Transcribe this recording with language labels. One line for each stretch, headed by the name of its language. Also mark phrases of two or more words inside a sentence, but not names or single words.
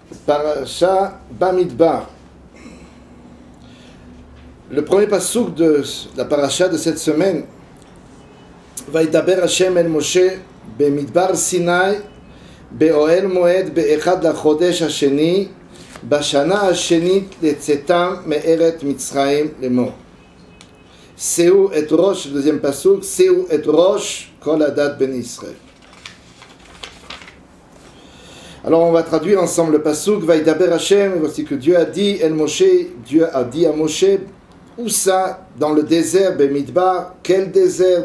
French: Parasha Bamidbar. Le premier passouk de la parasha de cette semaine,
Hebrew: וידבר השם אל משה במדבר סיני באוהל מועד באחד לחודש השני בשנה השנית לצאתם מארץ מצרים לאמר. שאו את ראש,
French: le deuxième passouk,
Hebrew: שאו את ראש כל עדת בני ישראל.
French: Alors on va traduire ensemble le passouk
Hebrew: וידבר השם,
French: voici que Dieu a dit
Hebrew: אל משה,
French: Dieu a dit à Moshe, où ça, dans le désert Bemidbar, quel désert?